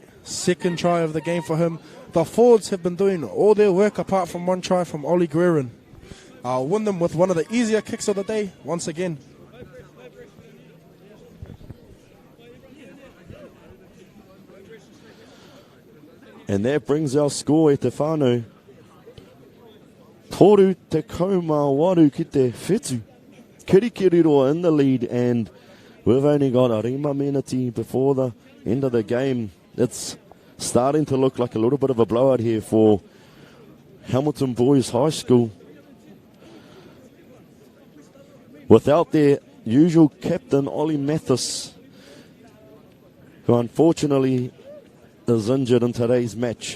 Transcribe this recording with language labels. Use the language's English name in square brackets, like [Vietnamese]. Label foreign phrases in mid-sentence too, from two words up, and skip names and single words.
[English] Second try of the game for him. The forwards have been doing all their work apart from one try from Ollie Guerin. I'll win them with one of the easier kicks of the day once again. And that brings our score, [Māori] e te whānau. Toru te kaumā waru ki te whetu. [English] Kirikiriroa in the lead, and we've only got a [Māori] rima meneti [English] before the end of the game. It's starting to look like a little bit of a blowout here for Hamilton Boys High School. Without their usual captain, Ollie Mathis, who unfortunately is injured in today's match.